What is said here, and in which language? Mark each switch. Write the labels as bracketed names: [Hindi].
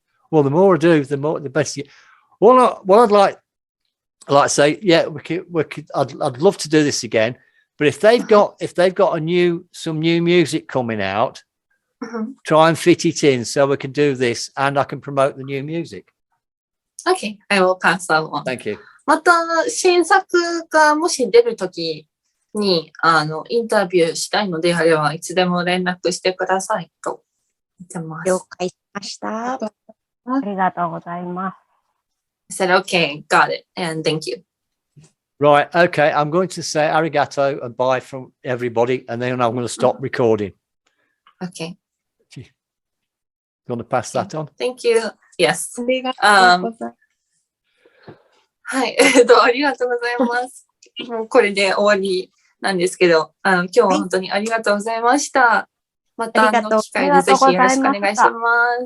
[English] Well, the more I do, the better. Well, I'd like to say, yeah, I'd love to do this again. But if they've got some new music coming out, try and fit it in so we can do this and I can promote the new music. Okay, I will pass that along. Thank you. [Japanese] また新作がもし出るときにインタビューしたいのであればいつでも連絡してくださいと言ってます。了解しました。ありがとうございます。 [English] I said, okay, got it, and thank you. Right, okay, I'm going to say arigato and bye from everybody, and then I'm going to stop recording. Okay. You want to pass that on? Thank you. Yes. [Japanese] ありがとうございます。はい、ありがとうございます。もうこれで終わりなんですけど、今日は本当にありがとうございました。また機会でぜひよろしくお願いします。